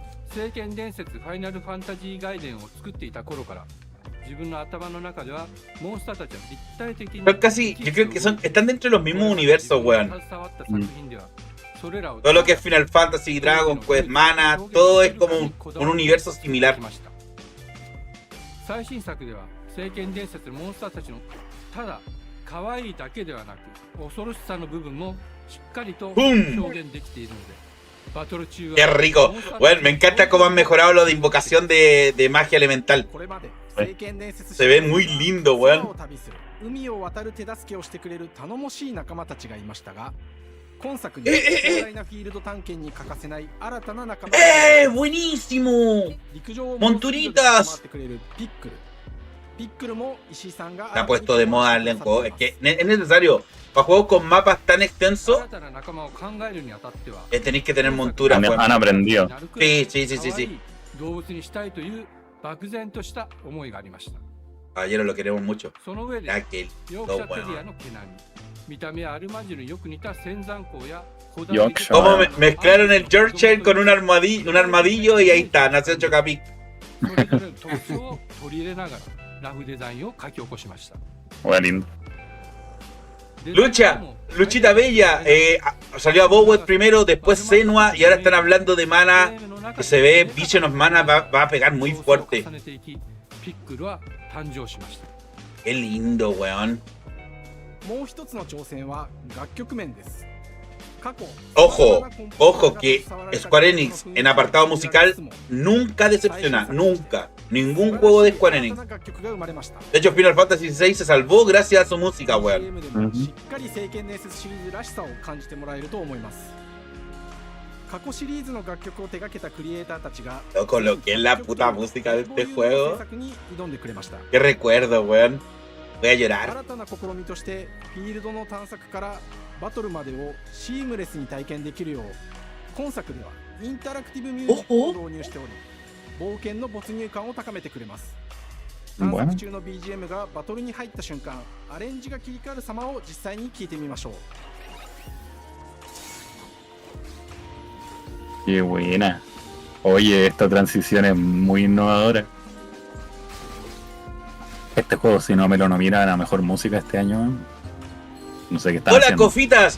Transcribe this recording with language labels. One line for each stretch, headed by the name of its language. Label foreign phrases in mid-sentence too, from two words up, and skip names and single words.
Japanese: 聖剣伝説ファイナルファンタジー外伝を作っていた頃から自分の頭の中ではモンスターたちは立体的に
Spanish: casi, yo creo que están dentro de los mismos universos, weón. Todo lo que es Final Fantasy, Dragon Quest, Mana, todo es como un universo similar.
Japanese: 最新作では聖剣伝説のモンスターたちのただ可愛いだけではなく恐ろしさの部分もしっかりと表現できているのでバトル中は
Spanish: Qué rico. Bueno, me encanta cómo han mejorado lo de invocación de magia elemental. Se ve muy lindo, weón.
Japanese: 海を渡る手助けをしてくれる頼もしい仲間たちがいましたが今作に壮大なフィールド探検に欠かせない新たな仲間
Spanish: buenísimo.
Japanese: 陸上を
Spanish: Monturitas.
Japanese: ピックルも石井さんが
Spanish: Se ha puesto de moda el elenco. Es que es necesario. Para juegos con mapas tan extensos,
Japanese: 新たな仲間を考えるにあたっては
Spanish: tenéis que tener monturas. Han aprendido. Sí.
Japanese: 動物にしたいという漠然とした思いがありました。
Spanish: Caballero, lo queremos mucho.
Japanese: その上で
Spanish: Aquel.
Japanese: ヨークシャテリアの毛並み、見た目はアルマジルによく似た仙山港や
Spanish: Yorkshire. Como mezclaron el Yorkshire con un armadillo y ahí está, nació Chocapic.
Japanese: それぞれの特徴を取り入れながらラフデザインを書き起こしました。
Spanish: Bueno, Luchita Bella, salió a Bowet primero, después Senua y ahora están hablando de Mana, que se ve Vision of Mana va a pegar muy fuerte. Qué lindo, weón.
Japanese: もう一つの挑戦は楽曲面です。
Spanish: Ojo que Square Enix en apartado musical nunca decepciona, nunca. Ningún juego de Square Enix. De hecho, Final Fantasy VI se salvó gracias a su música, weón. Loco, lo que es la puta música de este juego. Qué recuerdo, weón. Voy a llorar.
Japanese: バトルまでをシームレスに体験できるよう今作ではインタラクティブミュージックを導入しており冒険の没入感を高めてくれます。探索中の BGM がバトルに入った瞬間アレンジが切り替わる様を実際に聞いてみましょう。
Spanish: Qué buena. Oye, esta transición es muy innovadora. Este juego, si no me lo nominan a mejor música este año, no sé qué está Hola, haciendo. Cofitas.